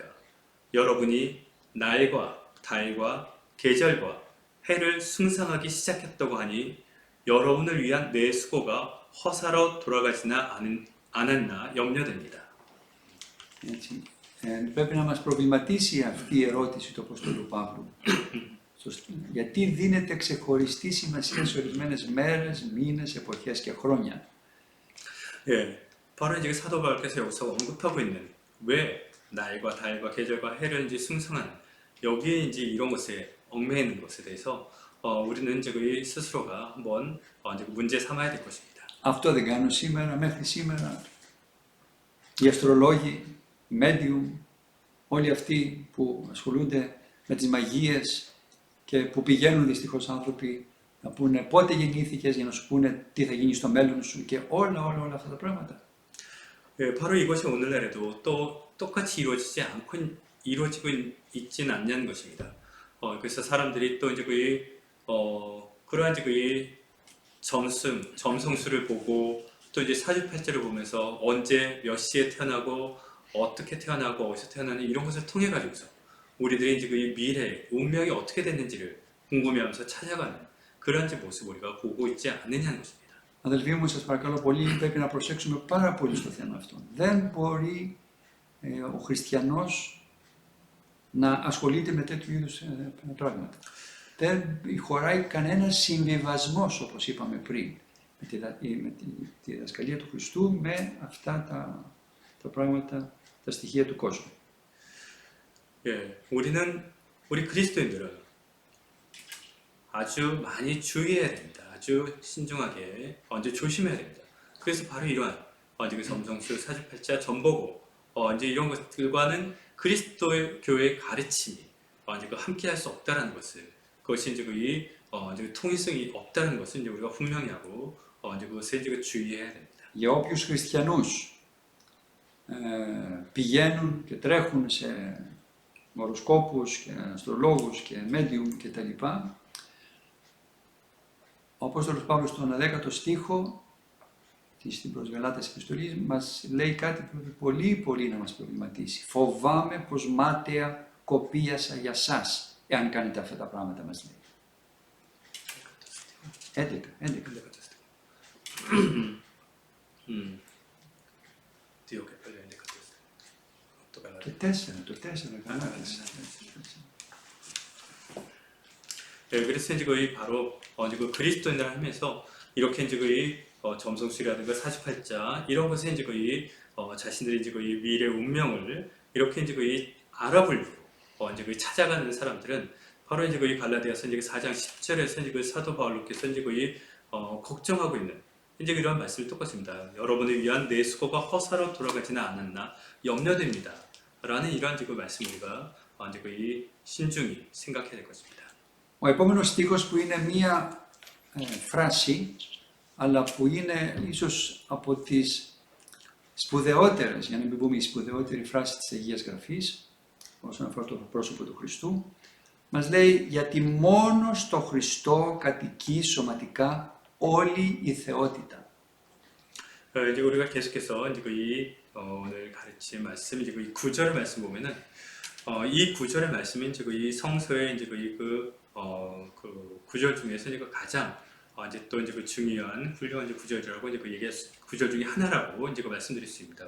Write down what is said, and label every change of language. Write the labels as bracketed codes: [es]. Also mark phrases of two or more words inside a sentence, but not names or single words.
[ko] 여러분이 날과 달과 계절과 해를 숭상하기 시작했다고 하니 여러분을 위한 내 수고가 허사로 돌아가지나 않았나 염려됩니다. [el] Πρέπει να μας προβληματίσει αυτή η ερώτηση του Αποστόλου Παύλου. Γιατί δίνεται ξεχωριστή σημασία σε ορισμένες μέρες, μήνες, εποχές και χρόνια. [ko] 예, 바로 이제 사도 바울께서 여기서 언급하고 있는 왜 날과 달과 계절과 해를 이제 숭상하는 여기에 이제 이런 것에 얽매여 있는 것에 대해서 우리는 이제 스스로가 한번 이제 문제 삼아야 될 것입니다. [el] Αυτό δεν κάνουν σήμερα, μέχρι σήμερα, οι αστρολόγοι, οι medium, όλοι αυτοί που ασχολούνται με τις μαγείες και που πηγαίνουν δυστυχώς άνθρωποι να πούνε πότε γεννήθηκες για να σου πούνε τι θα γίνει στο μέλλον σου και όλα αυτά τα πράγματα. [ko] 예, 바로 이것이 오늘날에도 또 똑같이 이루어지고 있지는 않냐는 것입니다. 그래서 사람들이 또 이제 그러한 이제 점성술을 보고 또 이제 사주팔자를 보면서 언제 몇 시에 태어나고 어떻게 태어나고 어디서 태어나는 이런 것을 통해 가지고서 우리들이 이제 그 미래 운명이 어떻게 됐는지를 궁금해하면서 찾아가는 그런 이제 모습 우리가 보고 있지 않느냐는 것입니다. [el] Αδελφοί μου, σας παρακαλώ πολύ, πρέπει να προσέξουμε πάρα πολύ στο θέμα αυτό. Δεν μπορεί ο χριστιανός να ασχολείται με τέτοιου είδους πράγματα. Δεν χωράει κανένας συμβιβασμός, όπως είπαμε πριν, με τη διδασκαλία του Χριστού, με αυτά τα πράγματα, τα στοιχεία του κόσμου. [ko] 우리 그리스도인들은 아주 많이 주의해야 됩니다. 아주 신중하게 이제 조심해야 됩니다. 그래서 바로 이러한 이제 그 점성술, 사주팔자, 전보고 이제 이런 것들과는 그리스도의 교회의 가르침이 이제 그 함께할 수 없다라는 것을 그것이 이제 이제 그 통일성이 없다는 것을 이제 우리가 분명히 하고 이제 그것을 이제 주의해야 됩니다. [el] Για όποιους χριστιανούς πηγαίνουν και τρέχουν σε οροσκόπους και αστρολόγους και medium και τα λοιπά, ο Απόστολος Παύλος στον 10ο στίχο στην προς Γαλάτας επιστολής μας λέει κάτι που πρέπει πολύ να μας προβληματίσει. Φοβάμαι πως μάταια κοπίασα για σας, εάν κάνετε αυτά τα πράγματα, μας λέει. 11. Το 4 Γαλάτας. [ko] 그래서 이제 거의 바로 이제 그 그리스도인을 하면서 이렇게 이제 거의 점성술이라든가 사주팔자 이런 것에 이제 거의 자신들이 이제 거의 미래 운명을 이렇게 이제 거의 알아보려고 이제 거의 찾아가는 사람들은 바로 이제 거의 갈라디아서 이제 4장 10절에서 이제 그 사도 바울로께서 이제 거의 걱정하고 있는 이제 이런 말씀이 똑같습니다. 여러분을 위한 내 수고가 허사로 돌아가지는 않았나 염려됩니다. 라는 이러한 이제 그 말씀 우리가 이제 거의 신중히 생각해야 될 것입니다. [el] Ο επόμενος στίχος που είναι μία φράση, αλλά που είναι ίσως από τις σπουδαιότερες, για να μην πούμε η σπουδαιότερη φράση της Αγίας Γραφής, όσον αφορά το πρόσωπο του Χριστού, μας λέει «Γιατί μόνο στο Χριστό κατοικεί σωματικά όλη η θεότητα». [ko] 이제 우리가 계속해서 이제 이 오늘 가르칠 말씀, 이제 이 구절의 말씀 보면은 이 구절의 말씀은 이제 이 성서의 이제 그 구절 중에서 이제 가장 이제 또 이제 그 중요한 훌륭한 이제 구절이라고 이제 그 얘기 구절 중에 하나라고 이제 그 말씀드릴 수 있습니다.